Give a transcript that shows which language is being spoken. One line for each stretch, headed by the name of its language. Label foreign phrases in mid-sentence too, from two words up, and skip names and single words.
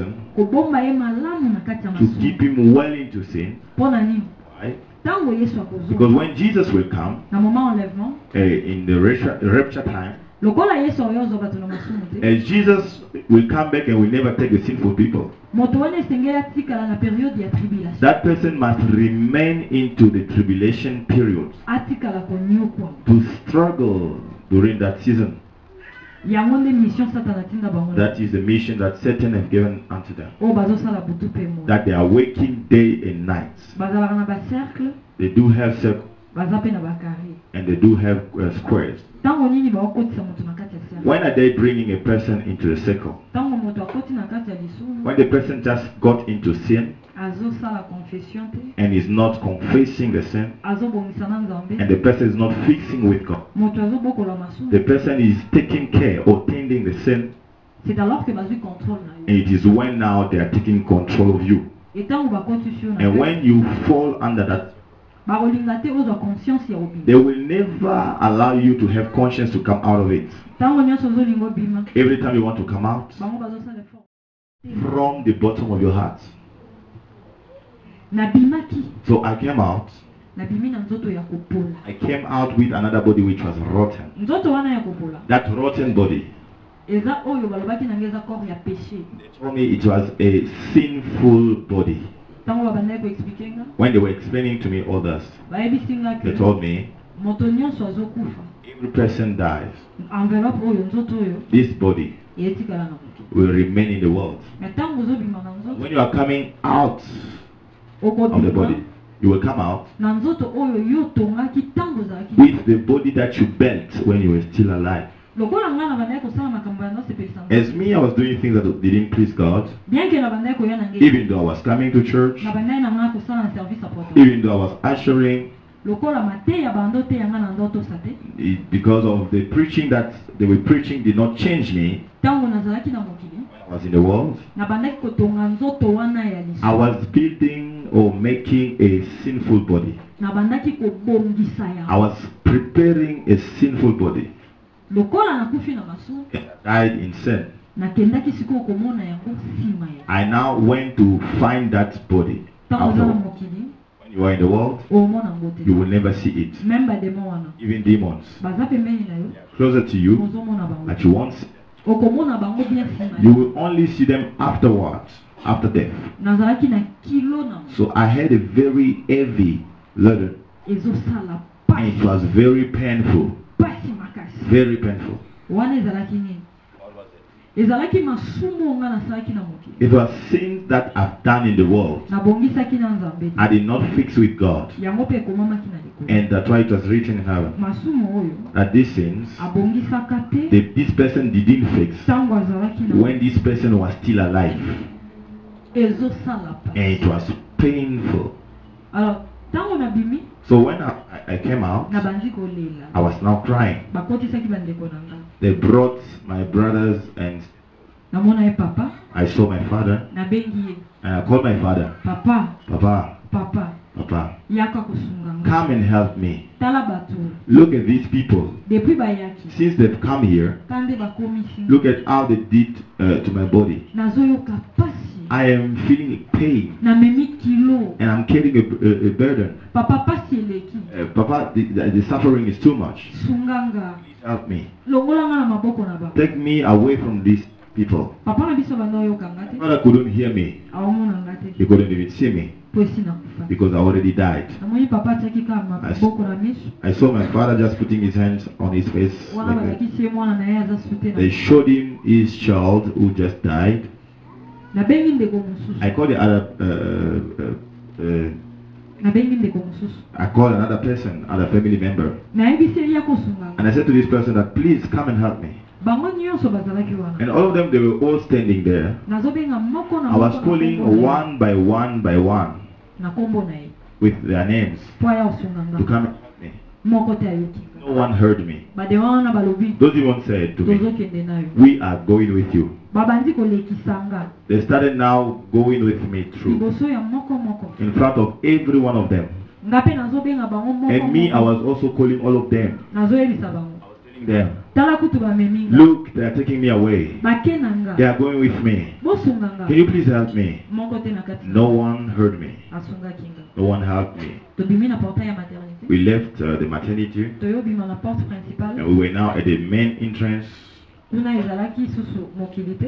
Lingala: kobomba ye malamu na kati ya
English: to keep
Lingala: masumu
English: him well into sin.
Lingala: mpo na nini
English: Why?
Lingala: ntango yesu
English: Because
Lingala: akozwa
English: when Jesus will come
Lingala: na
French: moment enlèvement
English: in the rapture time,
Lingala: lokola yesu ayo ozwa bato na masumu te
English: as Jesus will come back and will never take the sinful people,
Lingala: moto wana esengeli atikala na periode ya tribulation
English: that person must remain into the tribulation period
Lingala: atikala konyokwa
English: to struggle during that season.
Lingala: yango nde mission satana atinda bango na
English: That is the mission that Satan has given unto them.
Lingala: oyo bazosala butu mpe moi
English: That they are working day and night.
Lingala: bazalaka na bacercle
English: They do have circles
Lingala: baza mpe na bacarré
English: and they do have squares.
Lingala: ntango nini bakokotisa moto na kati ya cercle
English: When are they bringing a person into the circle?
Lingala: ntango moto akoti na kati ya lisumu
English: When the person just got into sin
Lingala: azosala confession te
English: and is not confessing the sin,
Lingala: azobongisa na
English: and
Lingala: nzambe
English: the person is not fixing with God.
Lingala: moto azobokola masumu
English: The person is taking care or tending the sin,
French: c'est alors que
Lingala: bazwi contrôle na
English: and
Lingala: yo
English: it is when now they are taking control of you.
Lingala: etango bakotisi yo na
English: And
Lingala: kati,
English: when you fall under that,
Lingala: bakolinga te ozwa conscience ya
English: they
Lingala: obima
English: will never allow you to have conscience to come out of it.
Lingala: ntango nyonso ozolinga obima
English: Every time you want to come out,
Lingala: bango bazosala effort
English: from the bottom of your heart.
Lingala: nabimaki
English: So I came out.
Lingala: nabimi na nzoto ya kopola
English: I came out with another body which was rotten.
Lingala: nzoto wana ya kopola
English: That rotten body
Lingala: eza oyo balobaki na ngeza corps ya péché.
English: They told me it was a sinful body.
Lingala: Tango babandaki koexplike nga
English: When they were explaining to me all this,
Lingala: bayebisi nga
English: they
Lingala: ke
English: told me
Lingala: moto nyonso azokufa,
English: every person dies.
Lingala: enveloppe oyo nzoto oyo
English: This body
Lingala: etikala na moto.
English: will remain in the world.
Lingala: Me ntango ozobima na
English: When
Lingala: nzoto
English: you are coming out of the
Lingala: okobima
English: body, you will come out
Lingala: na nzoto oyo yo tongaki ntango ozalaki
English: with the body that you built when you were still alive.
Lingala: lokola nga na bandaki kosala makambo ya nosepelisa
English: As me, I was doing things that didn't please God,
French: bien ke
Lingala: na bandaki koya na ngai
English: even though I was coming to church,
Lingala: na bandaki na nga kosala na service apportant
English: even though I was ushering,
Lingala: lokola mateya bando te yanga na ndotosa te
English: because of the preaching that they were preaching did not change me.
Lingala: ntango nazalaki na mokili
English: I was in the world.
Lingala: na bandaki kotonga nzoto wana ya
English: I
Lingala: liso
English: was building or making a sinful body.
Lingala: na bandaki kobongisa
English: I
Lingala: yango
English: was preparing a sinful body.
Lingala: lokola nakufi na masumu
English: And I died in sin.
Lingala: nakendaki sikoyo komona yango nsima ya
English: I now went to find that body.
Lingala: ntango oza na
English: Afterwards.
Lingala: mokili
English: When you are in the world,
Lingala: omona yango te
English: you will never see it.
Lingala: meme bademo wana
English: Even demons
Lingala: baza pembeni na yo
English: closer to you
Lingala: ozomona bango
English: that you won't see.
Lingala: okomona bango bien nsima
English: You will only see them afterwards, after death.
Lingala: nazalaki na kilo na
English: So I had a very heavy load,
Lingala: ezosala
English: and it
Lingala: pasi
English: was very painful.
Lingala: pasi makasi
English: Very painful.
Lingala: wana ezalaki nini ezalaki masumu nga nasalaki na mokili
English: It was sins that I've done in the world.
Lingala: nabongisaki na nzambe
English: I did not fix with God.
Lingala: yango mpe ekomamaki na likolo
English: And that's why it was written in heaven
Lingala: masumu oyo
English: that these sins,
Lingala: abongisaka te
English: this person didn't fix
Lingala: ntango azalaki na
English: when this person was still alive.
Lingala: ezosala
English: And it
Lingala: pasi
English: was painful.
Lingala: alors ntango nabimi
English: So when I came out,
Lingala: nabandi kolela
English: I was now crying.
Lingala: bakotisaki bandeko na nga
English: They brought my brothers and
Lingala: namona ye papa
English: I saw my father
Lingala: nabengi ye
English: and I called my father.
Lingala: papa
English: Papa,
Lingala: papa
English: Papa,
Lingala: yaka kosunga nga
English: come and help me.
Lingala: tala bato
English: Look at these people.
Lingala: depuis bayaki
English: Since they've come here,
Lingala: kande bakomisi
English: look at how they did to my body.
Lingala: nazoyoka pasi
English: I am feeling pain
Lingala: namemi kilo
English: and I'm carrying a burden.
Lingala: papa pasi eleki
English: Papa, the suffering is too much.
Lingala: sunganga
English: Please help me.
Lingala: longola nga na maboko na bango
English: Take me away from these people.
Lingala: papa na biso banda oyokanga te
English: Father couldn't hear me.
Lingala: aomonanga te
English: He couldn't even see me
Lingala: po esi nakufa
English: because I already died.
Lingala: namoni papa atiaki kaka maboko na miso
English: I saw my father just putting his hands on his face
Lingala: wana
English: like that.
Lingala: balakisi ye mwana na ye aza sute
English: They
Lingala: na
English: showed him his child who just died.
Lingala: nabengi ndeko mosusu
English: I called the other,
Lingala: nabengi ndeko mosusu
English: I called another person, other family member,
Lingala: nayebisi ye ya kosunganga
English: and I said to this person that please come and help me.
Lingala: bango nyonso bazalaki
English: And
Lingala: wana
English: all of them, they were all standing there.
Lingala: nazobenga moko na
English: I was
Lingala: moko na
English: calling
Lingala: kombo na ye.
English: one by one by one
Lingala: na kombo na ye
English: with their names
Lingala: po aya
English: to
Lingala: kosunganga
English: come and help me.
Lingala: moko te ayoki
English: No one heard me.
Lingala: badema wana balobi
English: Those even said to me,
Lingala: tozokende na yo
English: we are going with you.
Lingala: babandi kolekisanga
English: They started now going with me through
Lingala: liboso ya moko moko
English: in front of every one of them.
Lingala: nga mpe nazobenga bango moko
English: And me, I
Lingala: moko.
English: was also calling all of them.
Lingala: nazoyebisa bango
English: I was telling them,
Lingala: tala kutu bamemi nga
English: look, they are taking me away.
Lingala: bake na nga
English: They are going with me.
Lingala: bosunga nga
English: Can you please help me?
Lingala: moko te na kati
English: No one heard me.
Lingala: asungaki nga
English: No one helped me.
Lingala: tobimi na portail ya maternité
English: We left the maternity
Lingala: toyobima na
French: porte principale
English: and we were now at the main entrance.
Lingala: kuna ezalaki susu mokili te